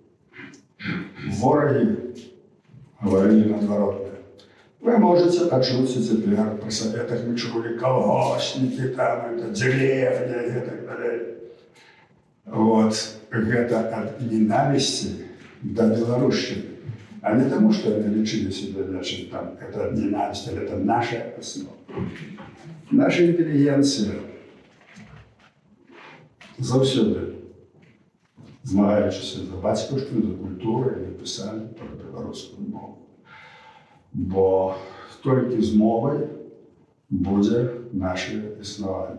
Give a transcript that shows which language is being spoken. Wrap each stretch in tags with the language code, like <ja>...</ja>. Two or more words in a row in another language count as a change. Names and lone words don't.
<be>Ворагі гаварылі наадваротнае.</be> <ru>Вы можете</ru> <be>пачуць цяпер пры саветах, мы чулі калгоснікі, там,</be> <ru>это деревня</ru> <be>і так далей. Вот, гэта ад ненавісці да беларушчыны. А не таму, што яны лічылі себе, значит, там,</be> <ru>это ненависть, это наша основа.</ru> <be>Наша інтэлігенцыя заўсёды, змагаючыся за бацькаўшчыну, за культуру, напісалі пра беларускую мову. Бо толькі з мовай будзе наше існаванне.</be>